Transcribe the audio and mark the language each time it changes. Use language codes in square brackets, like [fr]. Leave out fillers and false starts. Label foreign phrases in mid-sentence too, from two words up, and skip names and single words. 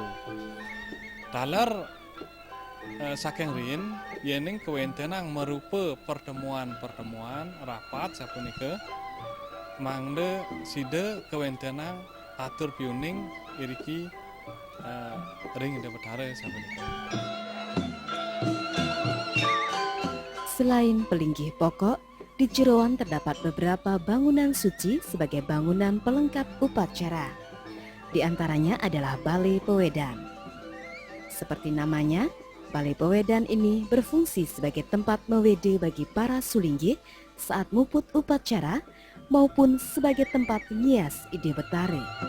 [ban] Talar saking rin yening kewentenang merupa pertemuan rapat sapunika mangde sida kewentenang atur piuning iriki ring Ida Betara sapunika. [id] Selain pelinggih pokok, di Jeroan terdapat beberapa bangunan suci sebagai bangunan pelengkap upacara. Di antaranya adalah Balai Pewedan. Seperti namanya, Balai Pewedan ini berfungsi sebagai tempat mewede bagi para sulinggih saat muput upacara maupun sebagai tempat nyias Ida Betara.